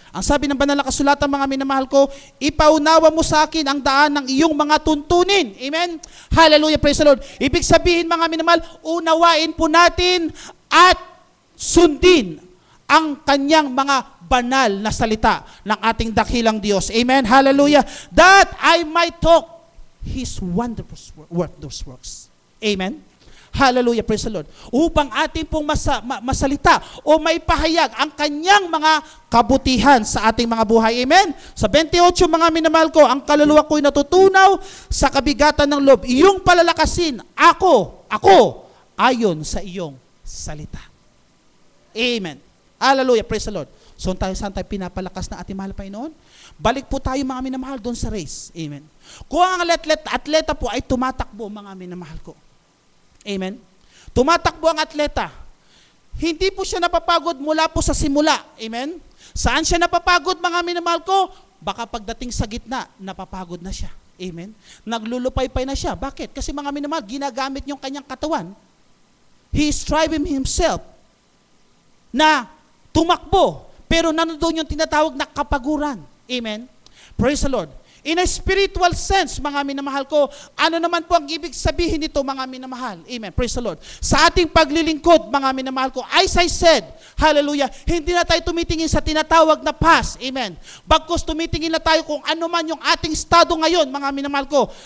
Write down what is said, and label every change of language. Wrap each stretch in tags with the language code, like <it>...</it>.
<tl>Ang sabi ng banal na kasulatan, mga minamahal ko, ipaunawa mo sa akin ang daan ng iyong mga tuntunin. Amen. Hallelujah,</tl> <en>praise the Lord.</en> <tl>Ibig sabihin, mga minamahal, unawain po natin at sundin ang kanyang mga banal na salita ng ating dakilang Diyos. Amen. Hallelujah.</tl> <en>That I might talk His wondrous works. Amen. Hallelujah, praise the Lord.</en> <tl>Upang ating pong masalita o maipahayag ang kanyang mga kabutihan sa ating mga buhay. Amen. Sa 28, mga minamahal ko, ang kaluluwa ko'y natutunaw sa kabigatan ng loob. Iyong palalakasin, ako, ayon sa iyong salita. Amen. Hallelujah,</tl> <en>praise the Lord.</en> <tl>So, saan tayo pinapalakas na ating mahal na Panginoon? Balik po tayo, mga minamahal, doon sa race. Amen. Kung ang atleta po ay tumatakbo, mga minamahal ko. Amen. Tumatakbo ang atleta. Hindi po siya napapagod mula po sa simula. Amen. Saan siya napapagod, mga minamahal ko? Baka pagdating sa gitna, napapagod na siya. Amen. Naglulupay-pay na siya. Bakit? Kasi, mga minamahal, ginagamit yung kanyang katawan.</tl> <en>He is striving himself</en> <tl>na tumakbo. Pero nanodoon yung tinatawag na kapaguran. Amen.</tl> <en>Praise the Lord. In a spiritual sense,</en> <tl>mga minamahal ko, ano naman po ang ibig sabihin nito, mga minamahal? Amen.</tl> <en>Praise the Lord.</en> <tl>Sa ating paglilingkod, mga minamahal ko,</tl> <en>as I said,</en> <tl>hallelujah, hindi na tayo tumitingin sa tinatawag na past. Amen. Bagkus tumitingin na tayo kung ano man yung ating estado ngayon, mga minamahal ko.</tl>